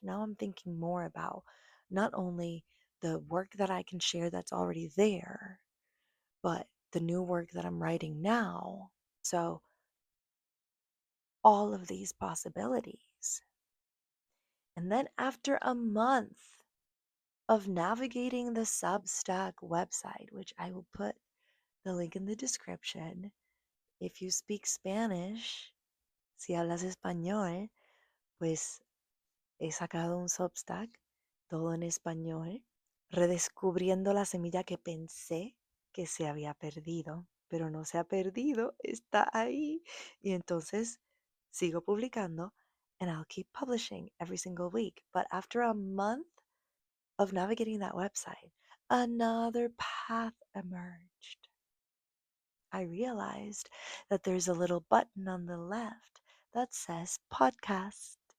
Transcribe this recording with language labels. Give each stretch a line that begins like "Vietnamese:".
English: Now I'm thinking more about not only the work that I can share that's already there, but the new work that I'm writing now. So, all of these possibilities. And then after a month of navigating the Substack website, which I will put the link in the description. If you speak Spanish,
Spanish: si hablas español, pues he sacado un Substack, todo en español, redescubriendo la semilla que pensé que se había perdido, pero no se ha perdido, está ahí. Y entonces sigo publicando,
English: and I'll keep publishing every single week. But after a month of navigating that website, another path emerged. I realized that there's a little button on the left that says podcast.